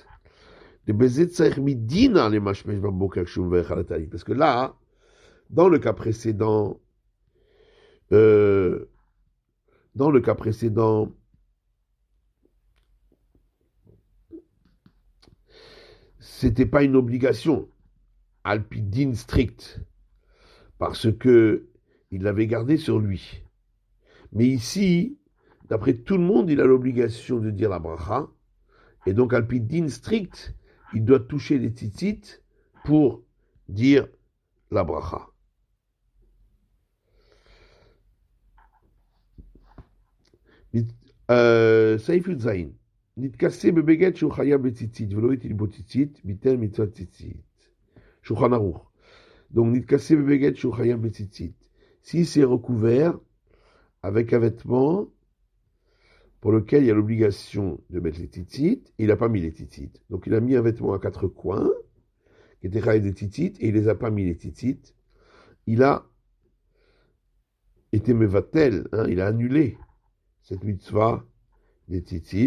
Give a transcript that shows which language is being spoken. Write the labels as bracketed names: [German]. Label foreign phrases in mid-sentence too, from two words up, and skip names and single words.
[French] Parce que là, dans le cas précédent, c'était pas une obligation, [Hebrew] על פי דין [French] strict, parce que il l'avait gardé sur lui. Mais ici, d'après tout le monde, il a l'obligation de dire la bracha, et donc [Hebrew] על פי דין [French] strict, il doit toucher les tzitzit pour dire la bracha. [Hebrew] סעיף י"ז, נתכסה בבגד שהוא חייב בציצית ולא הטיל בו ציצית, ביטל מצוות ציצית. שולחן ערוך. Donc, נתכסה בבגד שהוא חייב בציצית. [French] Si c'est recouvert avec un vêtement pour lequel il y a l'obligation de mettre les tzitzit, il n'a pas mis les tzitzit. Donc, il a mis un vêtement à 4 coins, qui était chayav des tzitzit, et il les a pas mis les tzitzit. Il a été mevatel, il a annulé cette mitzvah des tzitzit.